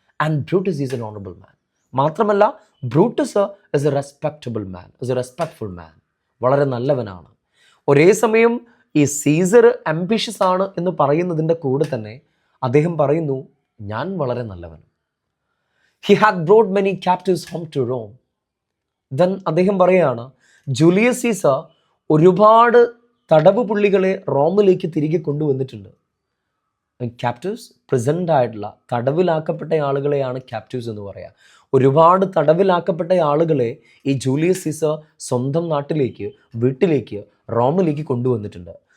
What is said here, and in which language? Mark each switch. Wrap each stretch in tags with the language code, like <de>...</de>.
<en>And Brutus is an honourable man. മാത്രമല്ല Brutus is a respectable man, is a respectful man.</en> <ml>വളരെ നല്ലവനാണ്. ഒരേ സമയം ഈ സീസർ ആംബിഷ്യസ് ആണ് എന്ന് പറയുന്നതിൻ്റെ കൂടെ തന്നെ അദ്ദേഹം പറയുന്നു ഞാൻ വളരെ നല്ലവൻ.</ml> <en>He had brought many captives home to Rome.</en> <ml>Then അദ്ദേഹം പറയുകയാണ് ജൂലിയസ് സീസർ ഒരുപാട് തടവ് പുള്ളികളെ റോമിലേക്ക് തിരികെ കൊണ്ടുവന്നിട്ടുണ്ട്. ക്യാപ്റ്റീവ്സ് പ്രസൻ്റ് ആയിട്ടുള്ള തടവിലാക്കപ്പെട്ട ആളുകളെയാണ് ക്യാപ്റ്റീവ്സ് എന്ന് പറയുക. ഒരുപാട് തടവിലാക്കപ്പെട്ട ആളുകളെ ഈ ജൂലിയസ് സീസർ സ്വന്തം വീട്ടിലേക്ക് റോമിലേക്ക് കൊണ്ടുവന്നിട്ടുണ്ട്.</ml>